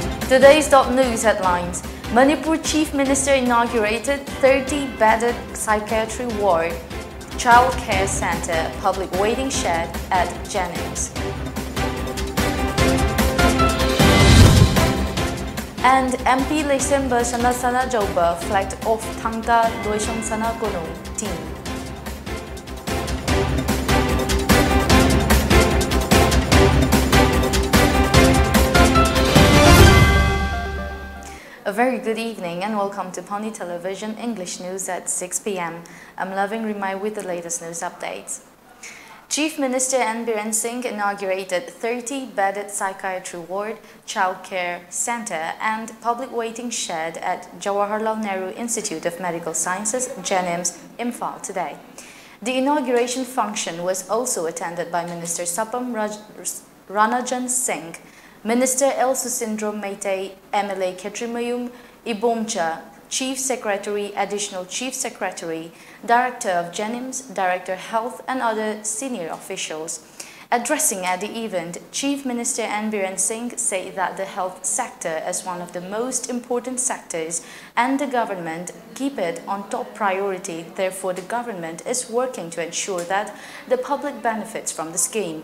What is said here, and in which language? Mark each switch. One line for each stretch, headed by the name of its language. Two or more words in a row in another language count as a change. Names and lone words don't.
English: Today's top news headlines. Manipur Chief Minister inaugurated 30-bedded psychiatry ward, child care center, public waiting shed at Jennings. And MP Lesemba Sana Joba flagged off Thangta Loisong Sana Konung team. A very good evening and welcome to Pawnee Television English News at 6 p.m. I'm Loving Rimai with the latest news updates. Chief Minister N. Biren Singh inaugurated 30-bedded psychiatry ward, child care center and public waiting shed at Jawaharlal Nehru Institute of Medical Sciences, JNIMS, Imphal today. The inauguration function was also attended by Minister Sapam Ranajan Singh, Minister El Susindro Meitei, MLA Ketrimayum Ibomcha, Chief Secretary, Additional Chief Secretary, Director of JNIMS, Director Health and other senior officials. Addressing at the event, Chief Minister N. Biren Singh said that the health sector is one of the most important sectors and the government keep it on top priority. Therefore, the government is working to ensure that the public benefits from the scheme.